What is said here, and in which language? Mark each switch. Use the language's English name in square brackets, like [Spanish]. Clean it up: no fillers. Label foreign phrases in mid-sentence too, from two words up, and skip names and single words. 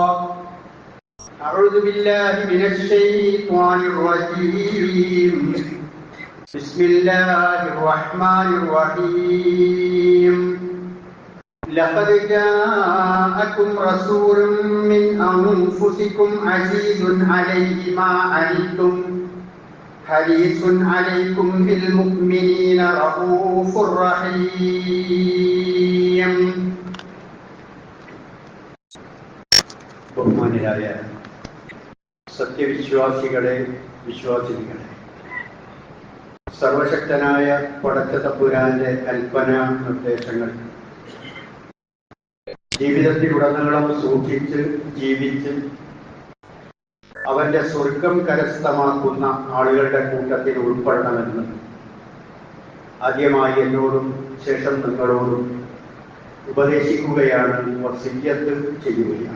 [Arabic] أعوذ بالله من الشيطان الرجيم بسم الله الرحمن الرحيم لقد جاءكم رسول من أنفسكم عزيز عليه ما عنتم حريص عليكم بالمؤمنين رؤوف رحيم. [Malayalam] ബഹുമാന്യരായ സത്യവിശ്വാസികളെ, വിശ്വാസിനികളെ, സർവശക്തനായ പടച്ച തമ്പുരാന്റെ കൽപ്പന നിർദ്ദേശങ്ങൾ ജീവിതത്തിലുടനീളം സൂക്ഷിച്ച് ജീവിച്ച് അവന്റെ സ്വർഗം കരസ്ഥമാക്കുന്ന ആളുകളുടെ കൂട്ടത്തിൽ ഉൾപ്പെടണമെന്ന് ആദ്യമായി എന്നോടും ശേഷം നിങ്ങളോടും ഉപദേശിക്കുകയാണ്, വസിയ്യത്ത് ചെയ്യുകയാണ്.